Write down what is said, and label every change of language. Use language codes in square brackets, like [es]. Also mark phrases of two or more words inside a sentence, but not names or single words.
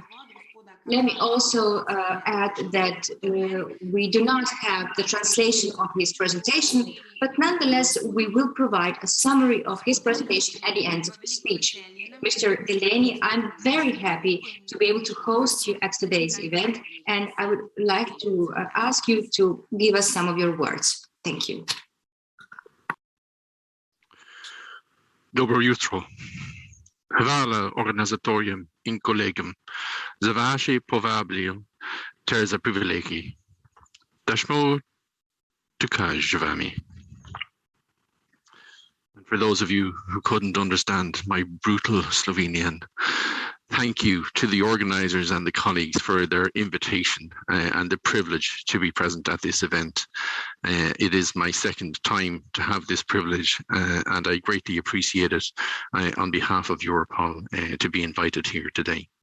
[en] Let me also add that we do not have the translation of his presentation, but nonetheless, we will provide a summary of his presentation at the end of the speech. Mr. Delaney, I'm very happy to be able to host you at today's event, and I would like to ask you to give us some of your words. Thank you. [sl] Dobro jutro. Hvala organizatorjem in kolegom za vaše povabilo ter za privilegij, da smo tukaj z vami. [en] For those of you who couldn't understand my brutal Slovenian, thank you to the organizers and the colleagues for their invitation and the privilege to be present at this event. It is my second time to have this privilege, and I greatly appreciate it on behalf of Europol to be invited here today.